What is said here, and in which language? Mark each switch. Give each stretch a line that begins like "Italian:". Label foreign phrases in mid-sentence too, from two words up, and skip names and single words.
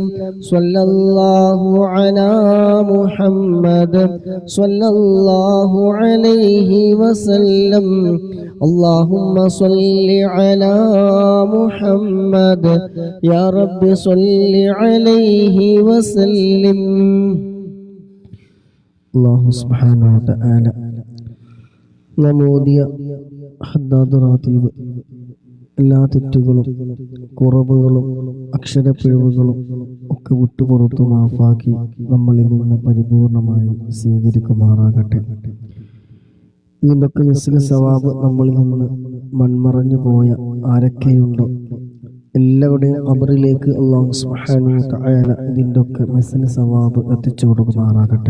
Arabic: صلى الله على محمد صلى الله عليه وسلم. اللهم صل على محمد يا رب صل عليه وسلم. الله سبحانه وتعالى
Malayalam: നമോദിയ ഹദ്ദാദ് റാത്തീബ് എല്ലാ തെറ്റുകളും കുറവുകളും അക്ഷരപ്പിഴവുകളും ഒക്കെ വിട്ടുപുറത്തു മാഫാക്കി നമ്മളിൽ നിന്ന് പരിപൂർണമായി സ്വീകരിക്കുമാറാകട്ടെ. ഇതിൻ്റെയൊക്കെ
Arabic: مثل ثواب
Malayalam: നമ്മളിൽ നിന്ന് മൺമറഞ്ഞു പോയ ആരൊക്കെയുണ്ടോ എല്ലാവരുടെയും ഖബറിലേക്ക്
Arabic: الله سبحانه وتعالى
Malayalam: ഇതിൻ്റെയൊക്കെ
Arabic: مثل ثواب
Malayalam: എത്തിച്ചു കൊടുക്കുമാറാകട്ടെ.